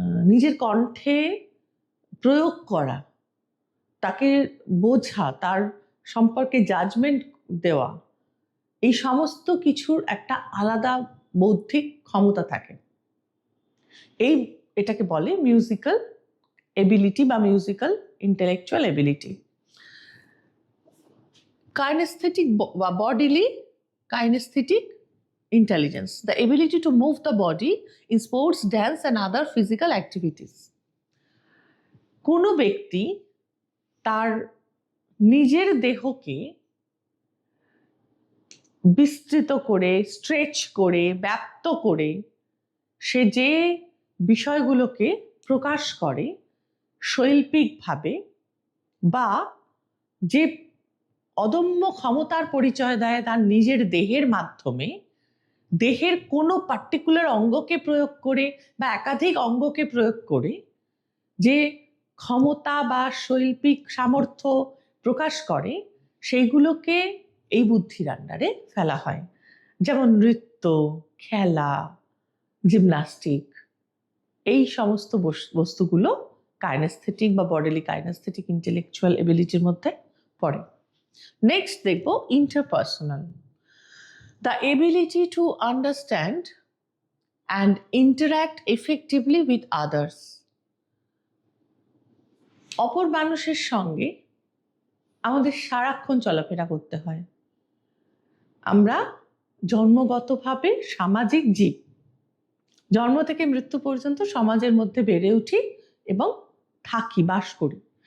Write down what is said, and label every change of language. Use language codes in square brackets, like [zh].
[bn] নিজের কণ্ঠে প্রয়োগ করা, তাকে বোঝা, তার সম্পর্কে জাজমেন্ট দেওয়া, এই সমস্ত কিছুর একটা আলাদা বৌদ্ধিক ক্ষমতা থাকে। এটাকে বলে মিউজিক্যাল এবিলিটি বা মিউজিক্যাল ইন্টেলেকচুয়াল এবিলিটি। [en] Kinesthetic বা bodily kinesthetic intelligence, the ability to move the body in sports, dance and other physical activities. [bn] কোনো ব্যক্তি তার নিজের দেহকে বিস্তৃত করে, স্ট্রেচ করে, ব্যাপ্ত করে সে যে বিষয়গুলোকে প্রকাশ করে শৈল্পিকভাবে, বা যে অদম্য ক্ষমতার পরিচয় দেয় তার নিজের দেহের মাধ্যমে, দেহের কোনো পার্টিকুলার অঙ্গকে প্রয়োগ করে বা একাধিক অঙ্গকে প্রয়োগ করে যে ক্ষমতা বা শৈল্পিক সামর্থ্য প্রকাশ করে, সেইগুলোকে এই বুদ্ধির আন্ডারে ফেলা হয়। যেমন নৃত্য, খেলা, জিমন্যাস্টিক, এই সমস্ত বস্তুগুলো কাইনেস্থেটিক বা বডিলি কাইনেস্থেটিক ইন্টেলেকচুয়াল এবিলিটির মধ্যে পড়ে। [en] next [bn] দেখব [en] Interpersonal, the ability to understand and interact effectively with others. [bn] অপর মানুষের সঙ্গে আমাদের সারাক্ষণ চলাফেরা করতে হয়। আমরা জন্মগতভাবে সামাজিক জীব, জন্ম থেকে মৃত্যু পর্যন্ত সমাজের মধ্যে বেড়ে উঠি এবং থাকি, বাস করি।